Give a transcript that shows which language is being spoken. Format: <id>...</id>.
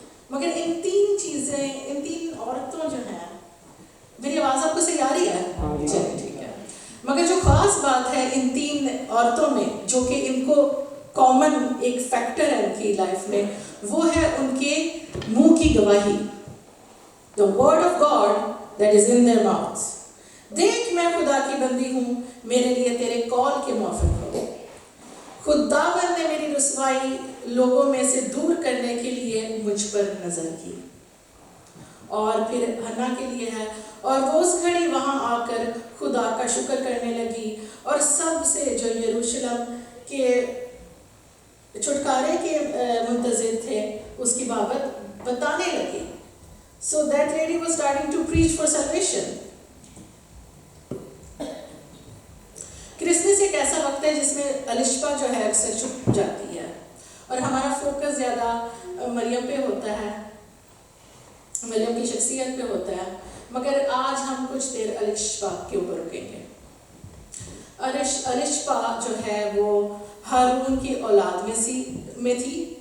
<ur>مگر ان تین چیزیں، ان تین عورتوں جو ہیں، میری آواز آپ کو صحیح آ رہی ہے؟ چلیے ٹھیک ہے. مگر جو خاص بات ہے ان تین عورتوں میں، جو کہ ان کو کامن ایک فیکٹر ہے ان کی لائف میں، وہ ہے ان کے منہ کی گواہی.</ur> <en>The word of God that is in their mouths.</en> <ur>دیکھ میں خدا کی بندی ہوں، میرے لیے تیرے قول کے موافق ہو. خداوند نے میری رسوائی لوگوں میں سے دور کرنے کے لیے مجھ پر نظر کی. اور پھر ہنا کے لیے ہے، اور وہ اس گھڑی وہاں آ کر خدا کا شکر کرنے لگی، اور سب سے جو یروشلم کے چھٹکارے کے منتظر تھے اس کی بابت بتانے لگی.</ur> <en>So that lady was starting to preach for salvation.</en> <ur>Christmas ایک ایسا وقت ہے جس میں الشبا جو ہے اکثر چھپ جاتی ہے، اور ہمارا فوکس زیادہ مریم پہ ہوتا ہے، مریم کی شخصیت پہ ہوتا ہے. مگر آج ہم کچھ دیر الشبا کے اوپر رکیں گے. الشبا جو ہے وہ ہارون کی اولاد میں تھی.</ur>